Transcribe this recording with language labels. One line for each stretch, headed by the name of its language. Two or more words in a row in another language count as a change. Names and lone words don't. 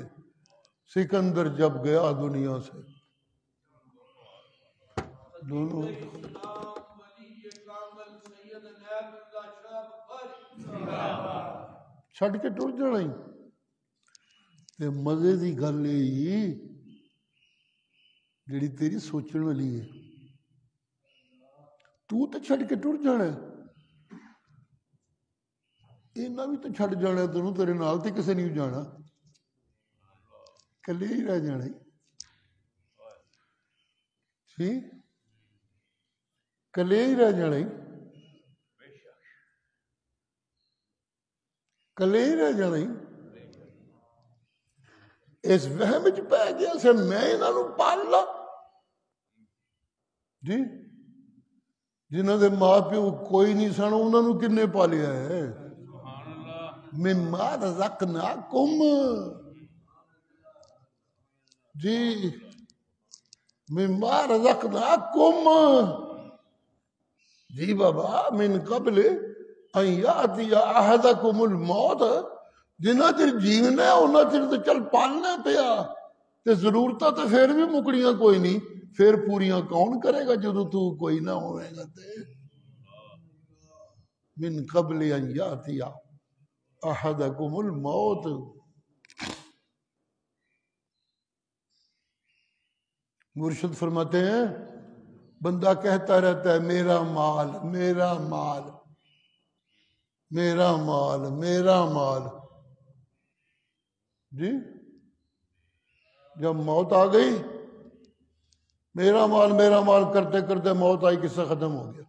Urdu: سکندر جب گیا دنیا سے
Punjabi: دونوں چھڑ کے ٹر جانا ہی. تے مزے دی گل یہ جڑی تیری سوچن والی ہے، تو تے چھڑ کے ٹر جانا ہے. اینا بھی تو چھڑ جانا ہے تینوں، تیرے نال تے کسے نہیں جانا، کلے ہی رہ جانا ہے. جی کلے ہی رہ جانا ہی، کلے ہی رہ جانا ہی. اس وہم وچ پہ گیا سے میں انہاں نوں پال لا. جی جنہاں دے ماں پیو کوئی نہیں سن انہاں نوں کنے پالیا ہے.
Arabic: مما رزقناکم. جی مما رزقناکم،
Punjabi: جی بابا،
Arabic: من قبل ان یاتی احدکم الموت،
Punjabi: جنہ چر جیونا ہے انہاں چر تو چل پالنا پیا، تے ضرورتاں تو پھر بھی مکڑیاں کوئی نہیں، پھر پوریاں کون کرے گا جدو تو کوئی نہ ہوئے گا تے۔
Arabic: من قبل ان یاتی احدکم الموت،
Urdu: مرشد فرماتے ہیں بندہ کہتا رہتا ہے میرا مال میرا مال میرا مال میرا مال، جی جب موت آ گئی میرا مال کرتے کرتے موت آئی، قصہ ختم ہو گیا۔